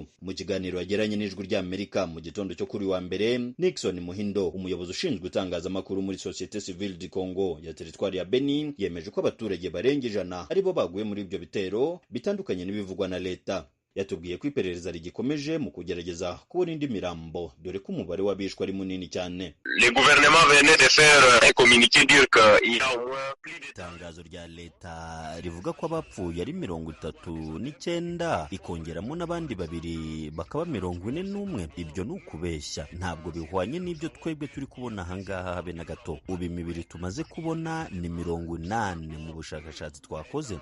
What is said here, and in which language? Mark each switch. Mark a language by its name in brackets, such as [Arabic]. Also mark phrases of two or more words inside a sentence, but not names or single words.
[Kinyarwanda] Mu kiganiro yagiranye n'Ijwi ry'Amerika mu gitondo cyo kuri wa mbere, Nixon Muhindo, umuyobozi ushinzwe itangazamakuru muri Societe Civile du Congo ya teritwari ya Benin, yemeje ko abaturage barenga 100 aribo baguye muri ibyo bitero bitandukanye n'ibivugwa na leta. Yatubwiye ko iperereza rigikomeje mu kugerageza kubona indi mirambo dore ko umubare w'abishwe ari munini cyane. [French] Le gouvernement venait de faire un communiqué dire que il y a au moins plus de [Kinyarwanda] Itangazo rya leta rivuga ko abapfuye ari 39 ikongeramo n'abandi babiri bakaba 41. Ibyo ni ukubeshya, ntabwo bihwanye n'ibyo twebwe turi kubona ahangaha habe na gato. Ubu imibiri tumaze kubona ni 80 mu bushakashatsi twakoze.